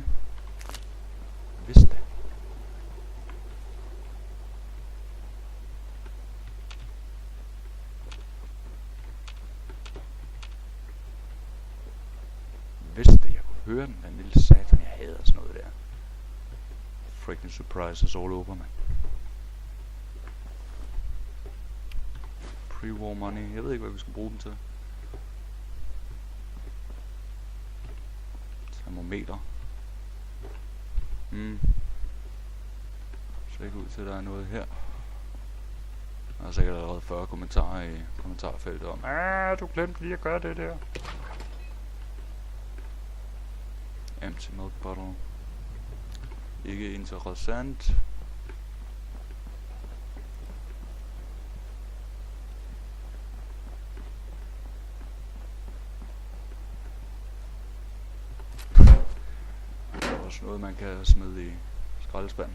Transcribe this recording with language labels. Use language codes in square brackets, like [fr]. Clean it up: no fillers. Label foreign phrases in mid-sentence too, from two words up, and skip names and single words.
[da] Vidste det. Vidste det, jeg kunne høre den lille satan, jeg hader sådan noget der. [en] Freaking surprises all over, man. Pre-war money, [da] jeg ved ikke, hvad vi skal bruge den til. Termometer. Så ikke ud til, at der er noget her. Der er sikkert allerede 40 kommentarer i kommentarfeltet om, du glemte lige at gøre det der. [en] Empty milk bottle. [da] Ikke interessant. Der er også noget, man kan smide i skraldespanden.